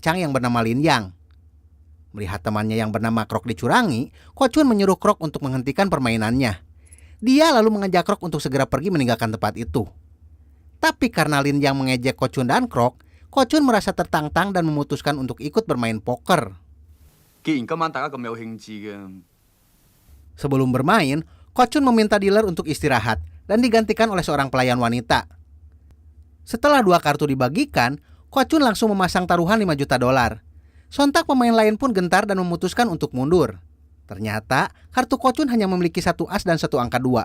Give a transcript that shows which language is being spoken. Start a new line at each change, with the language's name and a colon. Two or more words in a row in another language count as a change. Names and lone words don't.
Indonesian: Chang yang bernama Lin Yang. Melihat temannya yang bernama Krok dicurangi, Ko Chun menyuruh Krok untuk menghentikan permainannya. Dia lalu mengajak Krok untuk segera pergi meninggalkan tempat itu. Tapi karena Lin Yang mengejek Ko Chun dan Krok, Ko Chun merasa tertantang dan memutuskan untuk ikut bermain poker.
Cantonese: 既然今晚大家咁有興致嘅，
Indonesian: Sebelum bermain, Ko Chun meminta dealer untuk istirahat dan digantikan oleh seorang pelayan wanita. Setelah 2 kartu dibagikan, Ko Chun langsung memasang taruhan 5 juta dolar. Sontak pemain lain pun gentar dan memutuskan untuk mundur. Ternyata, kartu Ko Chun hanya memiliki 1 as dan 1 angka 2.